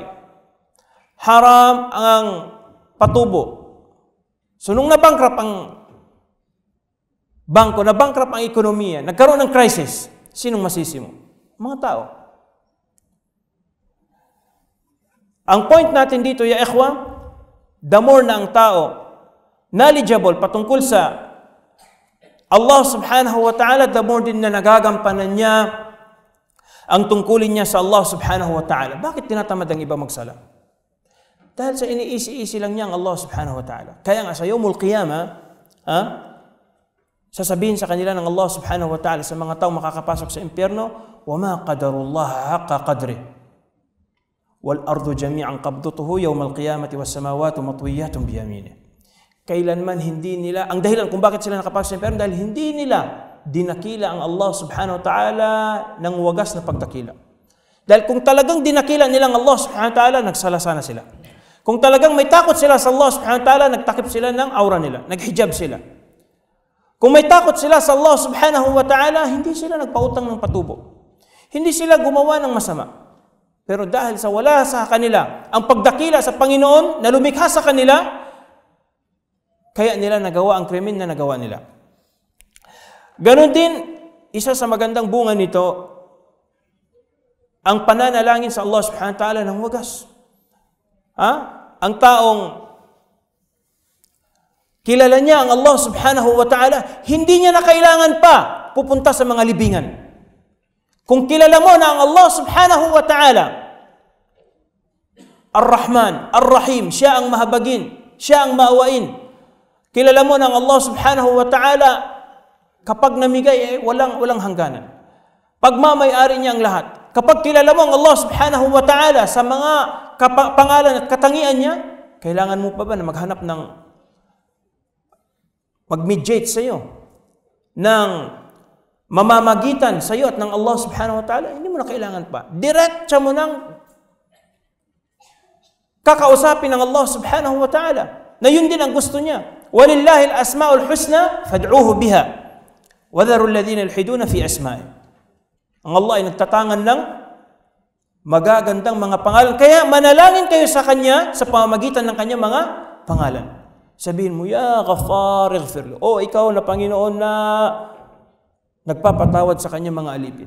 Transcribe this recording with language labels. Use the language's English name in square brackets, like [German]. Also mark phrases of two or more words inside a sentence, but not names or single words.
[Filipino] Haram ang patubo. So nung nabankrupt ang bangko, nabankrupt ang ekonomiya, nagkaroon ng crisis, sinong masisi mo? Mga tao. Ang point natin dito, [Arabic] يا إخوة, [English] the more [Filipino] na ang tao knowledgeable patungkol sa [Arabic] الله سبحانه وتعالى, [English] the more [Filipino] din na nagagampanan niya ang tungkulin niya sa [Arabic] الله سبحانه وتعالى. [Filipino] Bakit tinatamad ang iba magsala? Dahil sa iniisi-isi lang niya ang [Arabic] الله سبحانه وتعالى. [Filipino] Kaya nga sa [Arabic] يوم القيامة, [Filipino] sasabihin sa kanila ng [Arabic] الله سبحانه وتعالى [Filipino] sa mga tao makakapasok sa impyerno, [Arabic] وَمَا قَدَرُ اللَّهَ حَقَّ قَدْرِهِ وَالْأَرْضُ جَمِيعًا قَبْضُتُهُ يَوْمَ الْقِيَامَةِ وَالسَّمَاوَاتُ مَطْوِيَّةٌ بِيَمِينِهِ. [Filipino] Kailanman hindi nila, ang dahilan kung bakit sila nakapasok sa impyerno, dahil hindi nila dinakila ang [Arabic] الله سبحانه وتعالى [Filipino] ng wagas na pagdakila. Dahil kung talagang dinakila nilang [Arabic] الله سبحانه وتعالى, [Filipino] nagsalasana sila. Kung talagang may takot sila sa [Arabic] الله سبحانه وتعالى, [Filipino] nagtakip sila ng aura nila, naghijab sila. Kung may takot sila sa [Arabic] الله سبحانه وتعالى, [Filipino] hindi sila nagpautang ng patubo. Hindi sila gumawa ng masama. Pero dahil sa wala sa kanila, ang pagdakila sa Panginoon na lumikha sa kanila, kaya nila nagawa ang krimen na nagawa nila. Ganon din, isa sa magandang bunga nito, ang pananalangin sa [Arabic] الله سبحانه وتعالى [Filipino] ng wagas. Ang taong kilala niya ang [Arabic] الله سبحانه وتعالى, [Filipino] hindi niya na kailangan pa pupunta sa mga libingan. Kung kilala mo na ang [Arabic] الله سبحانه وتعالى الرحمن الرحيم, [Filipino] siya ang mahabagin, siya ang maawain. Kilala mo na ang [Arabic] الله سبحانه وتعالى, [Filipino] kapag namigay, walang hangganan. Pagmamay-ari niya ang lahat. Kapag kilala mo ang [Arabic] الله سبحانه وتعالى [Filipino] sa mga pangalan at katangian niya, kailangan mo pa ba na maghanap ng mag-mediate sa iyo ng mamamagitan sa iyo at ng [Arabic] الله سبحانه وتعالى? [Filipino] Hindi mo na kailangan pa. Diretsa mo nang kakausapin ng [Arabic] الله سبحانه وتعالى [Filipino] na yun din ang gusto niya. [Arabic] ولله الأسماء الحسنى فادعوه بها وذروا الذين يلحدون في أسمائه. [Filipino] Ang Allah ay nagtatangan ng magagandang mga pangalan. Kaya manalangin kayo sa Kanya sa pamamagitan ng Kanyang mga pangalan. Sabihin mo, [Arabic] يا غفار اغفر لي. [Filipino] O ikaw na Panginoon na nagpapatawad sa Kanyang mga alipin.